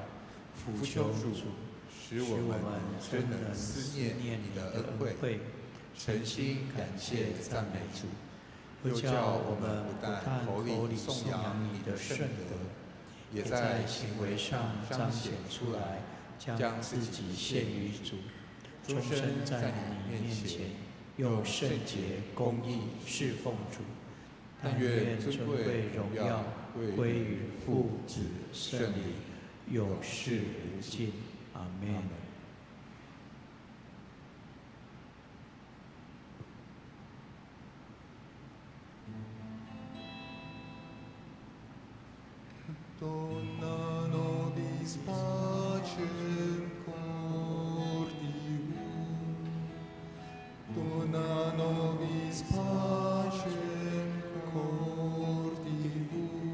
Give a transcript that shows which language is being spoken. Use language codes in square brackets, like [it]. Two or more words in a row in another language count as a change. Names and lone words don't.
[zh] 扶求主，使我们真能思念你的恩惠，诚心感谢赞美主，又叫我们不但口里颂扬你的圣德，也在行为上彰显出来，将自己献于主，终身在你面前，用圣洁公义侍奉主。但愿尊贵荣耀归于父子圣灵，永世无尽。 [la] 阿们。Dona nobis pacem cordium, Dona nobis pacem cordium,